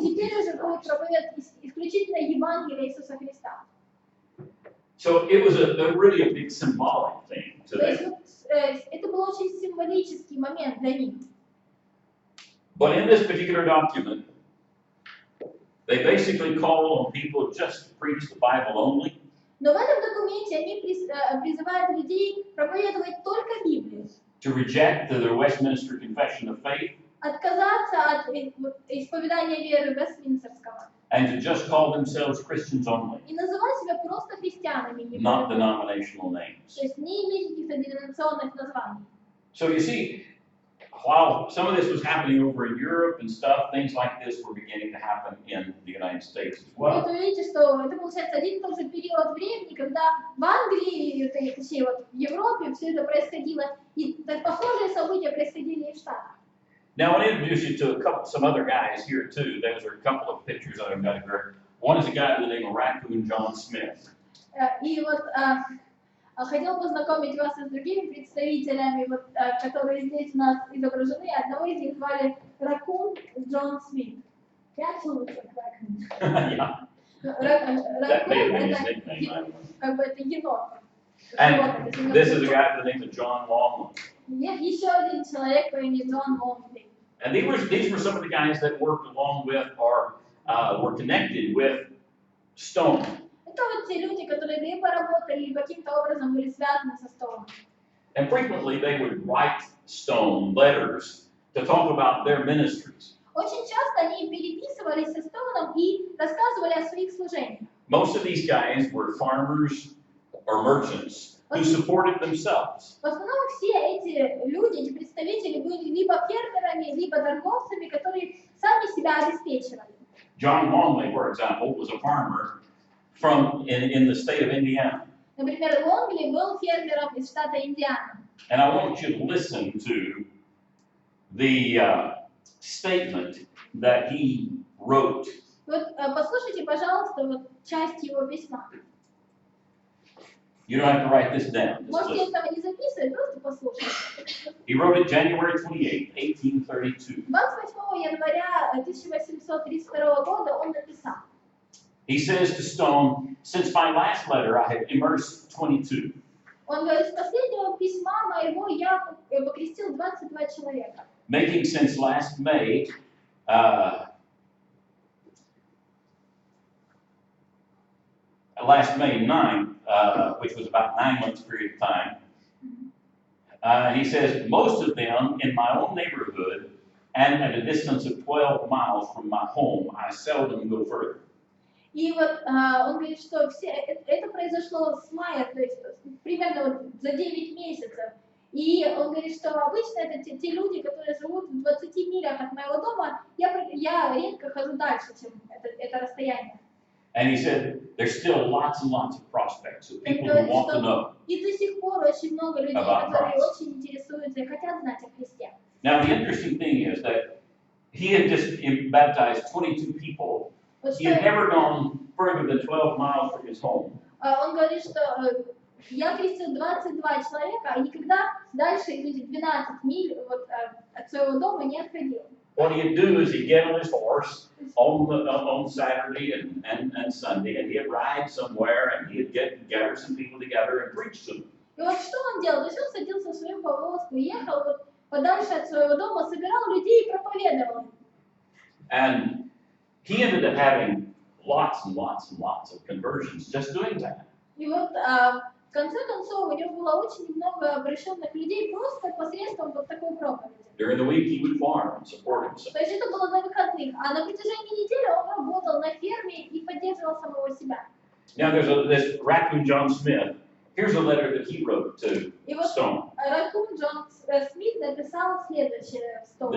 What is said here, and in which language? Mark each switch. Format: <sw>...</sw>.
<ru>теперь уже будут проповедовать исключительно Евангелие Иисуса Христа.</ru> <en>So it was a really a big symbolic thing to</en> <ru>То есть</ru> <en>them.</en> <ru>вот, это был очень символический момент для них.</ru> <en>But in this particular document, they basically called on people just to preach the Bible only.</en> <ru>Но в этом документе они призывают людей проповедовать только Библию.</ru> <en>To reject their Westminster Confession of Faith.</en> <ru>Отказаться от исповедания веры Вестминстерского.</ru> <en>And to just call themselves Christians only.</en> <ru>И называть себя просто христианами.</ru> <en>Not denominational names.</en> <ru>То есть не иметь каких-то деноминационных названий.</ru> <en>So you see, while some of this was happening over in Europe and stuff, things like this were beginning to happen in the United States as well.</en> <ru>Вот вы видите, что это получается один и тот же период времени, когда в Англии, точнее вот в Европе все это происходило, и похожие события происходили и в Штатах.</ru> <en>Now I want to introduce you to some other guys here too. Those are a couple of pictures I've got here. One is a guy by the name of Raccoon John Smith.</en> <ru>И вот хотел познакомить вас с другими представителями, вот, которые здесь у нас изображены. Одного из них звали Ракун Джон Смит. Ракун.</ru> <en>Yeah. That may have been his nickname.</en> <ru>Как бы это енот.</ru> <en>And this is a guy by the name of John Longman.</en> <ru>Нет, еще один человек по имени Джон Лонгли.</ru> <en>And these were some of the guys that worked along with or were connected with Stone.</en> <ru>Это вот те люди, которые либо работали, либо каким-то образом были связаны со Стоуном.</ru> <en>And frequently they would write Stone letters to talk about their ministries.</en> <ru>Очень часто они переписывались со Стоуном и рассказывали о своих служениях.</ru> <en>Most of these guys were farmers or merchants who supported themselves.</en> <ru>В основном все эти люди, эти представители были либо фермерами, либо торговцами, которые сами себя обеспечивали.</ru> <en>John Longley, for example, was a farmer in the state of Indiana.</en> <ru>Например, Лонгли был фермером из штата Индиана.</ru> <en>And I want you to listen to the statement that he wrote.</en> <ru>Вот послушайте, пожалуйста, вот часть его письма.</ru> <en>You don't have to write this down. Just</en> <ru>Можете</ru> <en>listen.</en> <ru>этого не записывать, просто послушайте.</ru> <en>He wrote it January 28, 1832.</en> <ru>28 января 1832 года он написал.</ru> <en>He says to Stone, since my last letter, I have immersed 22.</en> <ru>Он говорит, с последнего письма моего я покрестил 22 человека.</ru> <en>Making since last May, last May 9th, which was about 9 months period of time. He says, most of them in my own neighborhood and at a distance of 12 miles from my home. I seldom go further.</en> <ru>И вот он говорит, что это произошло с мая, то есть примерно вот за 9 месяцев. И он говорит, что обычно это те люди, которые живут в 20 милях от моего дома, я редко хожу дальше, чем это расстояние.</ru> <en>And he said, there's still lots and lots of prospects of people who want to know.</en> <ru>И до сих пор очень много людей, которые очень интересуются и хотят знать о Христе.</ru> <en>Now, the interesting thing is that he had just baptized 22 people. He had never gone further than 12 miles from his home.</en> <ru>Он говорит, что я крестил 22 человека, и никогда дальше 12 миль вот, от своего дома не отходил.</ru> <en>What he'd do is he'd get on his horse on Saturday and Sunday, and he'd ride somewhere, and he'd gather some people together and preach to them.</en> <ru>И вот что он делал? То есть он садился в свою повозку, ехал вот подальше от своего дома, собирал людей и проповедовал.</ru> <en>And he ended up having lots and lots and lots of conversions just doing that.</en> <ru>И вот в конце концов у него было очень много обращенных людей просто посредством вот такой проповеди.</ru> <en>During the week, he would farm and support himself.</en> <ru>То есть это было на выходных, а на протяжении недели он работал на ферме и поддерживал самого себя.</ru> <en>Now there's this raccoon John Smith. Here's a letter that he wrote to</en> <ru>И вот</ru> <en>Stone.</en> <ru>Ракун Джон Смит написал следующее в Стоуну.</ru>